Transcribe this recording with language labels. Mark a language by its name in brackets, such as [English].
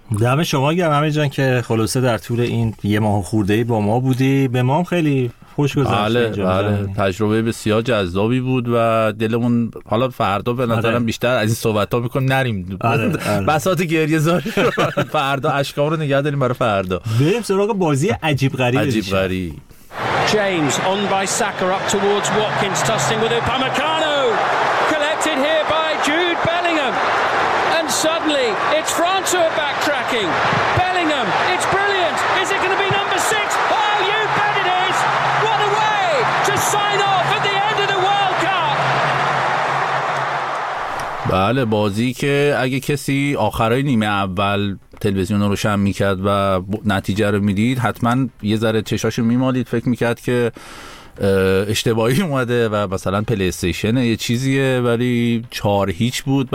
[Persian] دم شما گرم امیر جان که خلاصه در طول این یه ماه خورده‌ای با ما بودی. به ما هم خیلی خوش گذشت. بله، بله، تجربه بسیار جذابی بود و دلمون حالا فردا به نظرم بیشتر از این صحبت‌ها می‌کنیم نریم. بساط گریه زار فردا، اشکام رو نگه داریم برای فردا. بریم سراغ بازی عجیب غریب. عجیب غریب. [English] James on by Saka up towards Watkins tossing with Upamecano. Collected here by Jude Bellingham. And suddenly it's France who are back. Bellingham, it's brilliant. Is it going to be number six? Oh, you bet it is. What a way to sign off at the end of the World Cup. [Persian] بله، بازی که اگه کسی آخرای نیمه اول تلویزیون رو روشن میکرد و نتیجه رو میدید، حتما یه ذره چشاشو میمالید، فکر میکرد که اشتباهی اومده و مثلا پلی استیشن یه چیزیه، ولی 4-0 بود.